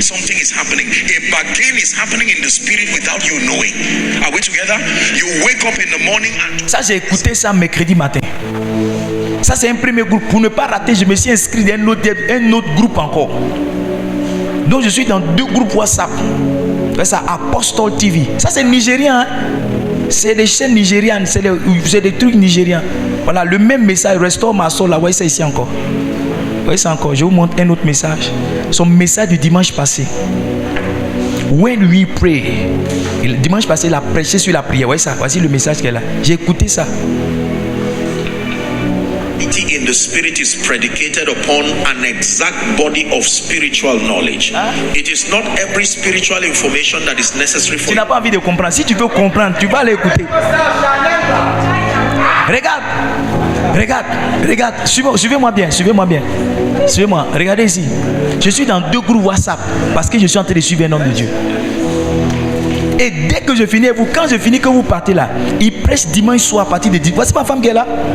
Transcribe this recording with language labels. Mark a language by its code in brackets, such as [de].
[en] Something is happening. A bargain is happening in the spirit without you knowing. Are we together? You wake up in the morning and... [fr] Ça, j'ai écouté ça mercredi matin. Ça, c'est un premier groupe. Pour ne pas rater, je me suis inscrit dans un autre groupe encore. Donc, je suis dans 2 groupes WhatsApp. Ça, Apostle TV. Ça, c'est nigérien. Hein? C'est des chaînes nigérianes. C'est des trucs nigériens. Voilà, le même message. [en] Restore [fr] ma [en] soul. [fr] Là, voyez ça ici encore. Voyez ça encore. Je vous montre un autre message. Son message du dimanche passé. [en] When we pray. [fr] Le dimanche passé, il a prêché sur la prière. Voyez ça. Voici le message qu'elle a. J'ai écouté ça. [en] In the spirit is predicated upon an exact body of spiritual knowledge. It is not every spiritual information that is necessary for [fr] Tu n'as pas envie de comprendre. Si tu veux comprendre, tu vas l'écouter. Regarde. Suivez-moi bien. Suivez-moi. Regardez ici. Je suis dans 2 groupes WhatsApp parce que je suis en train de suivre un homme de Dieu. Et dès que je finis, quand je finis, que vous partez là, il prêche dimanche soir à partir de 10. Voici ma femme qui est là.